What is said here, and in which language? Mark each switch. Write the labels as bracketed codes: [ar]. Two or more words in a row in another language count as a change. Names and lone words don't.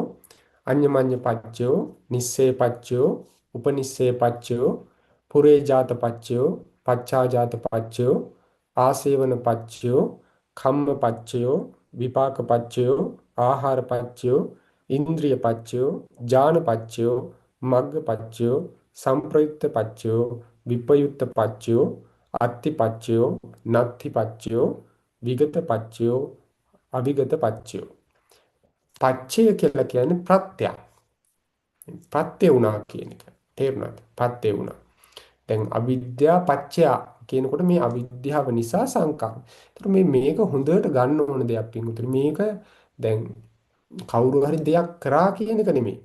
[pi] අඤ්ඤමඤ්ඤ පච්චයෝ නිස්සේ පච්චයෝ උපනිස්සේ පච්චයෝ පුරේජාත පච්චයෝ පච්චාජාත පච්චයෝ ආසේවන පච්චයෝ කම්ම පච්චයෝ විපාක පච්චයෝ ආහාර පච්චයෝ ඉන්ද්‍රිය පච්චයෝ ඥාන පච්චයෝ මග්ග පච්චයෝ සංප්‍රයුක්ත පච්චයෝ විපයුක්ත පච්චයෝ අත්ති පච්චයෝ නත්ති පච්චයෝ විගත පච්චයෝ අවිගත පච්චයෝ. [si] පච්චය කියලා කියන්නේ ප්‍රත්‍යක්. ප්‍රත්‍ය වුණා කියන එක. තේරුණාද? ප්‍රත්‍ය වුණා. දැන් [pi] අවිද්‍යා පච්චය [si] කියනකොට මේ අවිද්‍යාව නිසා සංකාර. ඒතර මේක හොඳට ගන්න ඕන දෙයක් පිටුතුනි. මේක දැන් කවුරු හරි දෙයක් කරා කියන එක නෙමෙයි.